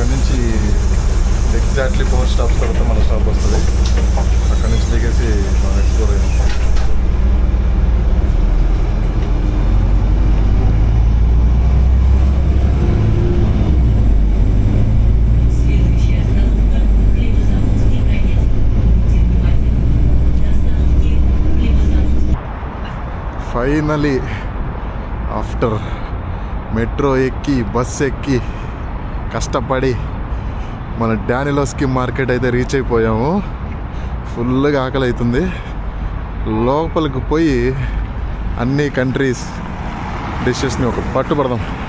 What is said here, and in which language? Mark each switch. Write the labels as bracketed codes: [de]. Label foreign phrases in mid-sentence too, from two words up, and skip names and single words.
[te] నుంచి ఎగ్జాక్ట్లీ 4 స్టాప్స్ తర్వాత మన స్టాప్ వస్తుంది. అక్కడ నుంచి దిగేసి మనం ఎక్స్ప్లోర్ అయ్యాం. [ru] Следующая остановка Хлебозаводский проезд. Будьте внимательны. До остановки Хлебозаводский. [en] finally after metro [te] ఎక్కి బస్ ఎక్కి కష్టపడి మన డానిలోస్కి మార్కెట్ అయితే రీచ్ అయిపోయాము. ఫుల్గా ఆకలి అవుతుంది. లోపలికి పోయి అన్ని [en] countries dishes [te] ఒక పట్టుపడదాం.